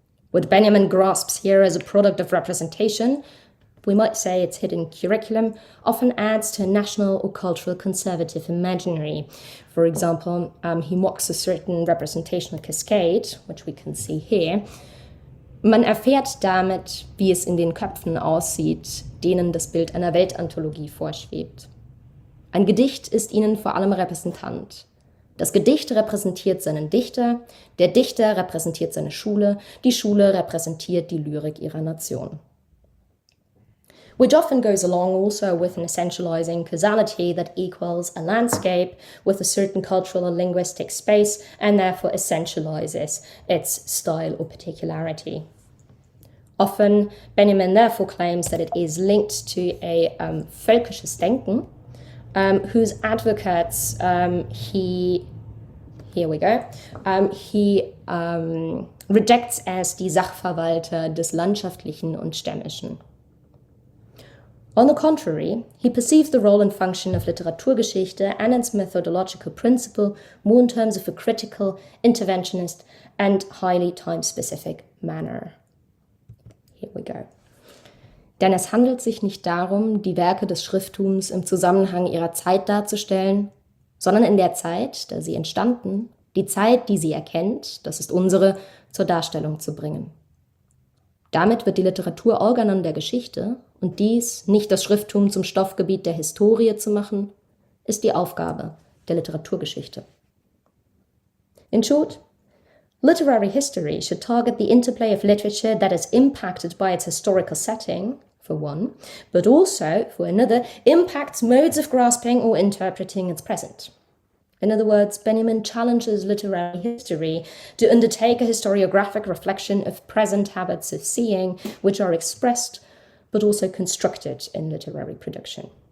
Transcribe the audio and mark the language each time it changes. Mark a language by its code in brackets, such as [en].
[en] What Benjamin grasps here as a product of representation, we might say its hidden curriculum, often adds to a national or cultural conservative imaginary. For example, he mocks a certain representational cascade, which we can see here. [de] Man erfährt damit, wie es in den Köpfen aussieht, denen das Bild einer Weltanthologie vorschwebt. Ein Gedicht ist ihnen vor allem Repräsentant. Das Gedicht repräsentiert seinen Dichter, der Dichter repräsentiert seine Schule, die Schule repräsentiert die Lyrik ihrer Nation. [en] Which often goes along also with an essentializing causality that equals a landscape with a certain cultural or linguistic space and therefore essentializes its style or particularity. Often, Benjamin therefore claims that it is linked to a völkisches Denken, whose advocates he rejects as [de] die Sachverwalter des Landschaftlichen und Stämmischen. [en] On the contrary, he perceives the role and function of Literaturgeschichte and its methodological principle more in terms of a critical, interventionist, and highly time-specific manner. Here we go. [de] Denn es handelt sich nicht darum, die Werke des Schrifttums im Zusammenhang ihrer Zeit darzustellen, sondern in der Zeit, da sie entstanden, die Zeit, die sie erkennt, das ist unsere, zur Darstellung zu bringen. Damit wird die Literatur Organon der Geschichte, und dies, nicht das Schrifttum zum Stoffgebiet der Historie zu machen, ist die Aufgabe der Literaturgeschichte. [en] In short, literary history should target the interplay of literature that is impacted by its historical setting, for one, but also, for another, impacts modes of grasping or interpreting its present. In other words, Benjamin challenges literary history to undertake a historiographic reflection of present habits of seeing, which are expressed but also constructed in literary production.